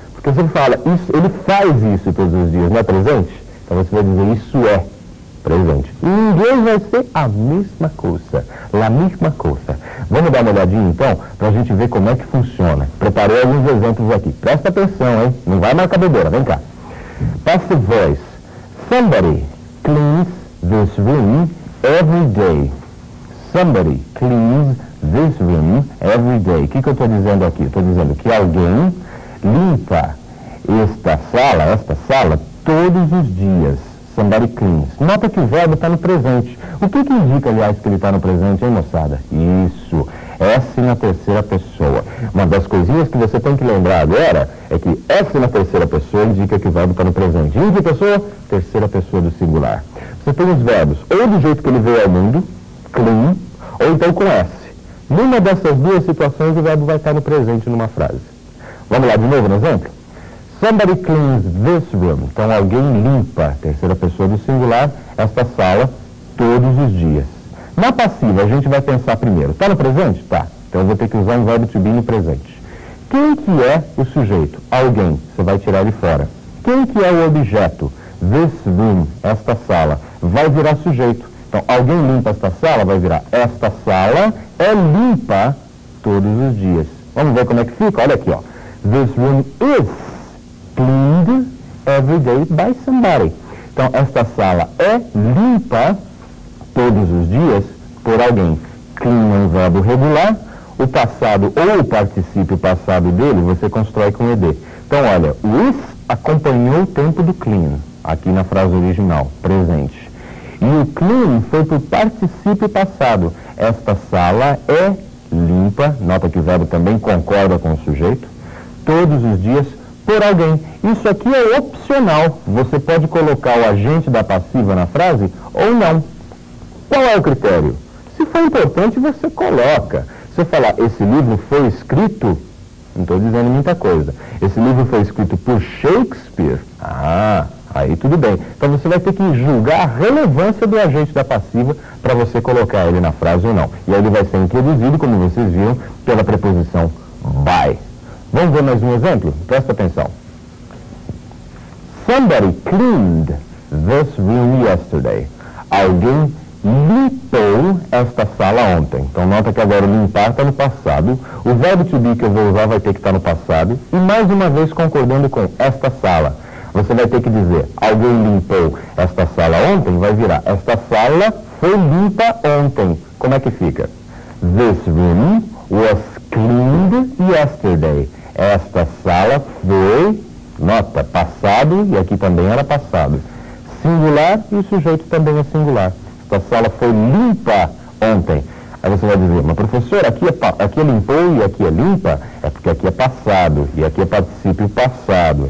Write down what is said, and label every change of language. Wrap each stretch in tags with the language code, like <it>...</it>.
<pt>Porque você fala, isso, ele faz isso todos os dias, não é presente? Então você vai dizer, isso é presente. Em inglês vai ser a mesma coisa. La mesma coisa. Vamos dar uma olhadinha então, para a gente ver como é que funciona. Preparei alguns exemplos aqui. Presta atenção, hein? Não vai marcar bobeira, vem cá.</pt> <en>Passive voice. Somebody cleans this room every day. Somebody cleans this room every day.</en> <pt>O que eu estou dizendo aqui? Estou dizendo que alguém limpa esta sala todos os dias.</pt> <en>Somebody cleans.</en> <pt>Nota que o verbo está no presente. O que indica, aliás, que ele está no presente, hein, moçada? Isso. S na terceira pessoa. Uma das coisinhas que você tem que lembrar agora é que S na terceira pessoa indica que o verbo está no presente. Em que pessoa? Terceira pessoa do singular. Você tem os verbos ou do jeito que ele veio ao mundo, clean, ou então com S. Numa dessas duas situações, o verbo vai estar no presente numa frase. Vamos lá de novo no exemplo?</pt> <en>Somebody cleans this room.</en> <pt>Então alguém limpa, terceira pessoa do singular, esta sala todos os dias. Na passiva, a gente vai pensar primeiro. Está no presente? Tá. Então eu vou ter que usar um verbo to be no presente. Quem que é o sujeito? Alguém. Você vai tirar ele fora. Quem que é o objeto?</pt> <en>This room,</en> <pt>esta sala. Vai virar sujeito. Então alguém limpa esta sala, vai virar esta sala é limpa todos os dias. Vamos ver como é que fica? Olha aqui, ó.</pt> <en>This room is cleaned every day by somebody.</en> <pt>Então, esta sala é limpa todos os dias por alguém. Clean é um verbo regular, o passado ou o particípio passado dele você constrói com ed. Então, olha, o is acompanhou o tempo do clean, aqui na frase original, presente. E o clean foi para o particípio passado. Esta sala é limpa, nota que o verbo também concorda com o sujeito, todos os dias por alguém. Isso aqui é opcional. Você pode colocar o agente da passiva na frase ou não. Qual é o critério? Se for importante, você coloca. Se eu falar, esse livro foi escrito, não estou dizendo muita coisa. Esse livro foi escrito por Shakespeare. Aí tudo bem. Então você vai ter que julgar a relevância do agente da passiva para você colocar ele na frase ou não. E aí ele vai ser introduzido, como vocês viram, pela preposição by. Vamos ver mais um exemplo? Presta atenção.</pt> <en>Somebody cleaned this room yesterday.</en> <pt>Alguém limpou esta sala ontem. Então nota que agora limpar está no passado. O verbo to be que eu vou usar vai ter que estar no passado. E mais uma vez concordando com esta sala. Você vai ter que dizer, alguém limpou esta sala ontem, vai virar, esta sala foi limpa ontem. Como é que fica?</pt> <en>This room was cleaned yesterday.</en> <pt>Esta sala foi, nota, passado, e aqui também era passado. Singular e o sujeito também é singular. Esta sala foi limpa ontem. Aí você vai dizer, mas professor, aqui é limpou e aqui é limpa? É porque aqui é passado e aqui é particípio passado.</pt>